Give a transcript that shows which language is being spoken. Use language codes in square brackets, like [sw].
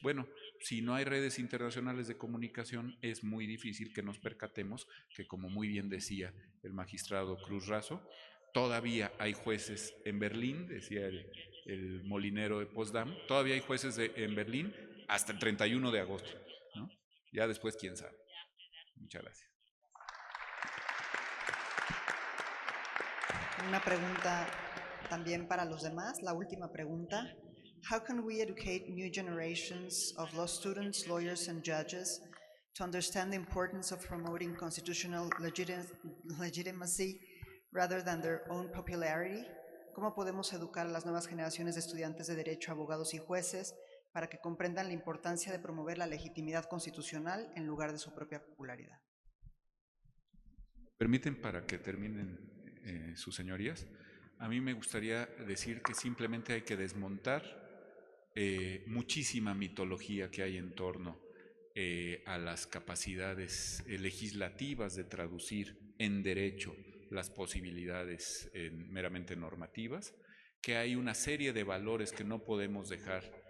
[es] Bueno, si no hay redes internacionales de comunicación, es muy difícil que nos percatemos que, como muy bien decía el magistrado Cruz Razo, todavía hay jueces en Berlín, decía el molinero de Potsdam, todavía hay jueces en Berlín hasta el 31 de agosto, ¿no? Ya después, quién sabe. Muchas gracias. Una pregunta también para los demás, la última pregunta. [en] How can we educate new generations of law students, lawyers, and judges to understand the importance of promoting constitutional legitimacy rather than their own popularity? [es] ¿Cómo podemos educar a las nuevas generaciones de estudiantes de derecho, abogados y jueces para que comprendan la importancia de promover la legitimidad constitucional en lugar de su propia popularidad? ¿Permiten para que terminen sus señorías? A mí me gustaría decir que simplemente hay que desmontar muchísima mitología que hay en torno a las capacidades legislativas de traducir en derecho las posibilidades meramente normativas, que hay una serie de valores que no podemos dejar